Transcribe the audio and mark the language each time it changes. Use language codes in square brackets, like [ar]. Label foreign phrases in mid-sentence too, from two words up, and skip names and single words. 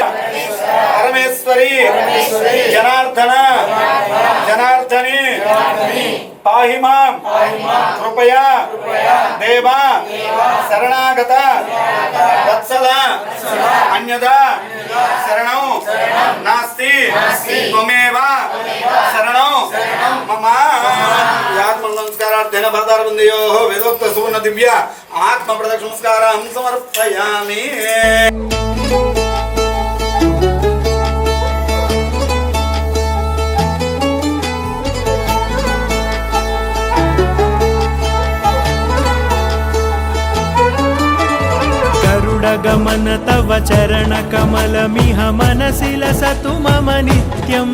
[sa] పరమేశ్వరి జనార్దన జనార్దని పాహి మాం కృపయా దేవా శరణాగత వత్సల అన్యదా శరణం నాస్తి త్వమేవ శరణం మమ. నమస్కారార్థేన భరతారవిందయో వేదోక్త సువర్ణ దివ్య ఆత్మ ప్రదక్షిణ నమస్కారం సమర్పయామి. गमन तव चरण कमलमिह मनसि लसतु मम नित्यम्.